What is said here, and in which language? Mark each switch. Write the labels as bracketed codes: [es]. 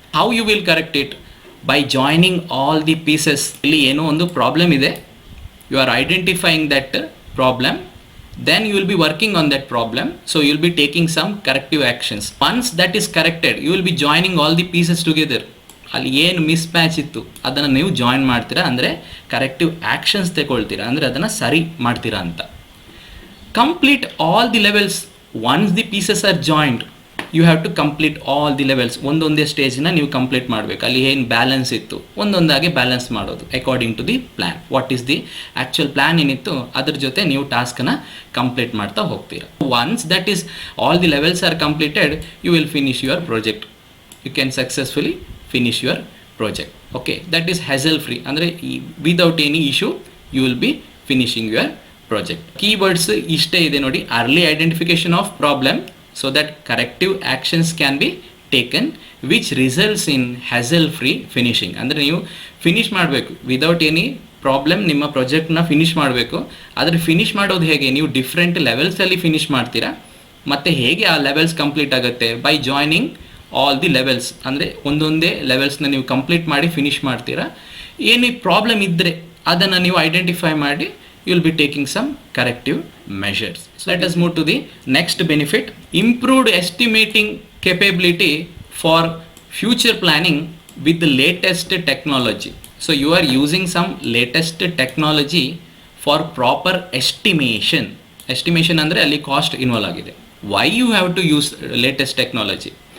[en] How you will correct it? By joining all the pieces. [kn] ಇಲ್ಲಿ ಏನೋ ಒಂದು problem ಇದೆ, [en] you are identifying that problem, then you will be working on that problem. So you will be taking some corrective actions. Once that is corrected, you will be joining all the pieces together. [kn] ಅಲ್ಲಿ ಏನು miss match ಇತ್ತು ಅದನ್ನು ನೀವು join ಮಾಡ್ತೀರಾ, ಅಂದರೆ corrective actions ತಗೊಳ್ತೀರಾ, ಅಂದರೆ ಅದನ್ನು ಸರಿ ಮಾಡ್ತೀರಾ ಅಂತ. [en] Complete all the levels. Once the pieces are joined, you have to complete all the levels. [kn] ಒಂದೊಂದೇ ಸ್ಟೇಜ್ನ ನೀವು ಕಂಪ್ಲೀಟ್ ಮಾಡಬೇಕು. ಅಲ್ಲಿ ಏನು ಬ್ಯಾಲೆನ್ಸ್ ಇತ್ತು ಒಂದೊಂದಾಗಿ ಬ್ಯಾಲೆನ್ಸ್ ಮಾಡೋದು [en] According to the plan. What is the actual plan [kn] ಏನಿತ್ತು ಅದ್ರ ಜೊತೆ ನೀವು ಟಾಸ್ಕನ್ನು ಕಂಪ್ಲೀಟ್ ಮಾಡ್ತಾ ಹೋಗ್ತೀರಾ. [en] Once that is all the levels are completed, you will finish your project. You can successfully finish your project. Okay, that is hassle free, ಅಂದರೆ without any issue you will be finishing your project. [kn] Keywords ಇಷ್ಟೇ ಇದೆ ನೋಡಿ. [en] Early identification of problem so that corrective actions can be taken, which results in hassle-free finishing. [kn] ಅಂದರೆ ನೀವು finish ಮಾಡಬೇಕು [en] Without any problem. [kn] ನಿಮ್ಮ ಪ್ರಾಜೆಕ್ಟ್ನ finish ಮಾಡಬೇಕು. ಆದರೆ finish ಮಾಡೋದು ಹೇಗೆ? ನೀವು ಡಿಫ್ರೆಂಟ್ ಲೆವೆಲ್ಸಲ್ಲಿ ಫಿನಿಶ್ ಮಾಡ್ತೀರಾ. ಮತ್ತು ಹೇಗೆ ಆ ಲೆವೆಲ್ಸ್ ಕಂಪ್ಲೀಟ್ ಆಗುತ್ತೆ? [en] By joining all the levels. [kn] ಅಂದರೆ ಒಂದೊಂದೇ ಲೆವೆಲ್ಸ್ನ ನೀವು ಕಂಪ್ಲೀಟ್ ಮಾಡಿ ಫಿನಿಶ್ ಮಾಡ್ತೀರಾ. ಏನು ಪ್ರಾಬ್ಲಮ್ ಇದ್ದರೆ ಅದನ್ನು ನೀವು ಐಡೆಂಟಿಫೈ ಮಾಡಿ [en] you will be taking some corrective measures. So let us move to the next benefit. Improved estimating capability for future planning with the latest technology. So you are using some latest technology for proper estimation. [kn] Estimation ಅಂದರೆ ಅಲ್ಲಿ cost involve ಆಗಿದೆ. [en] Why you have to use latest technology?